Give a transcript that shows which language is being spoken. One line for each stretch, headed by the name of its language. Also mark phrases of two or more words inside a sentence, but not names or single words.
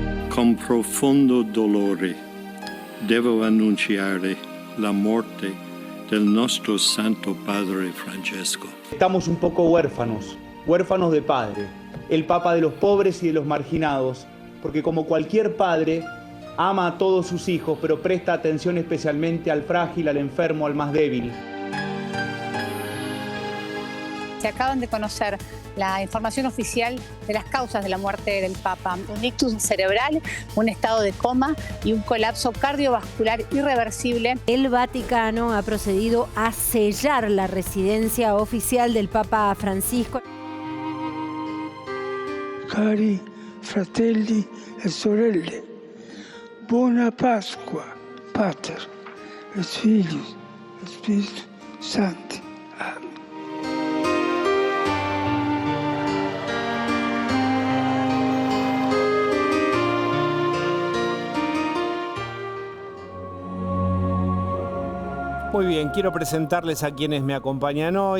Italian: Con profondo dolore devo annunciare la morte del nostro Santo Padre Francesco.
Spanish: Estamos un poco huérfanos de padre, el Papa de los pobres y de los marginados, porque como cualquier padre, ama a todos sus hijos, pero presta atención especialmente al frágil, al enfermo, al más débil. Se acaban de conocer la información oficial de las causas de la muerte del Papa. Un ictus cerebral, un estado de coma y un colapso cardiovascular irreversible. El Vaticano ha procedido a sellar la residencia oficial del Papa Francisco.
Italian: Cari fratelli e sorelle, buona Pasqua,
Latin: Pater, et Filius, et Spiritus Sancti. Amen.
Spanish: Muy bien, quiero presentarles a quienes me acompañan hoy.